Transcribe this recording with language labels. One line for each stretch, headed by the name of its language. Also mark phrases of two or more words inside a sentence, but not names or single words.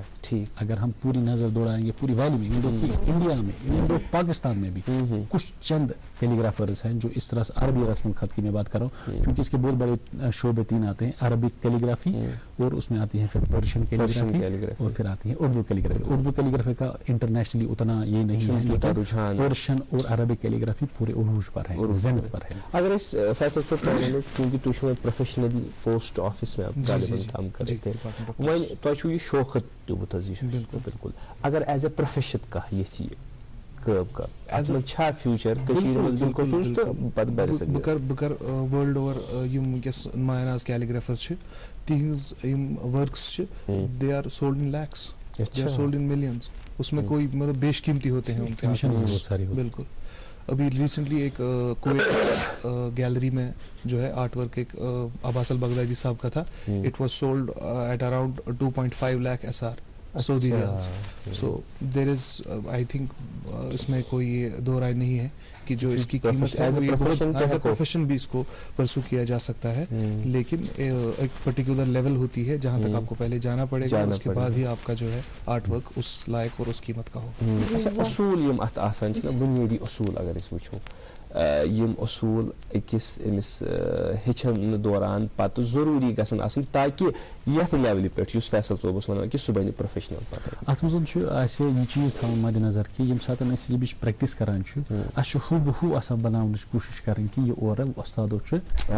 Urdu: ٹھیک, اگر ہم پوری نظر دوڑائیں گے پوری ویلی میں, انڈیا میں, انڈو پاکستان میں بھی کچھ چند کیلیگرافرز ہیں جو اس طرح سے عربی رسم الخط کی میں بات کر رہا ہوں, کیونکہ اس کے بہت بڑے شعبے تین آتے ہیں,
English: Arabic calligraphy
Urdu: اور اس میں آتی ہے پھر
English: Persian calligraphy
Urdu: اور پھر آتی ہے
English: Urdu calligraphy. Urdu calligraphy
Urdu: کا انٹرنیشنلی اتنا یہ نہیں ہے, پرشین اور
English: Arabic calligraphy
Urdu: پورے عروج پر ہے, زینت پر ہے.
Kashmiri: اگر اس فیصل سے کیونکہ تھی
English: professional post office
Kashmiri: میں کام کرتے وۄنۍ تۄہہِ چھُو یہِ شوقت دیُتمُت حظ, یہِ بالکل. اگر
English: as a profession
Kashmiri: کانٛہہ یژھِ یہِ کٲم کَرُن, اَتھ منٛز چھا فیوٗچر کٔشیٖرِ منٛز بالخصوٗص تہٕ پتہٕ بہٕ کَرٕ
English: world over
Kashmiri: یِم وٕنکٮ۪س نمایاں ناز کیلیگرافرز چھِ تِہنٛز یِم ورکس چھِ
English: they are sold in lakhs, they are sold in millions.
Urdu: اس میں کوئی مطلب بیش قیمتی ہوتے ہیں ان کے. بالکل. ابھی ریسنٹلی ایک کویت گیلری میں جو ہے
English: artwork
Urdu: ایک عباس البغدادی صاحب کا تھا,
English: it was sold at around 2.5 lakh SR Saudi riyals. so there is I think
Urdu: اس میں کوئی دو رائے نہیں ہے کہ جو اس کی قیمت ہے
English: as a profession
Urdu: بھی اس کو پرسو کیا جا سکتا ہے, لیکن ایک
English: particular level
Urdu: ہوتی ہے جہاں تک آپ کو پہلے جانا پڑے گا, اس کے بعد ہی آپ کا جو ہے
English: artwork
Urdu: اس لائق اور اس قیمت کا ہوگا.
Kashmiri: اصول یم ات آسان چھ بنیادی اصول اگر اس وچھو, یم اصول أکس أمس ہیٚچھن دوران پتہٕ ضروٗری گژھن آسٕنۍ تاکہِ یتھ لیولہِ پٮ۪ٹھ یُس فیصل صٲب اوس ونان کہِ سُہ بنہِ پروفیشنل پتہٕ. اتھ منٛز چھُ اسہِ یہِ چیٖز تھاوُن مدِ نظر کہِ ییٚمہِ ساتہٕ أسۍ یہِ پریکٹس کران چھِ اسہِ چھُ ہُہ بہٕ ہُہ آسان بناونٕچ کوٗشش کرٕنۍ کہِ یہِ اورٕ وۄستادو چھُ کوٚرمُت.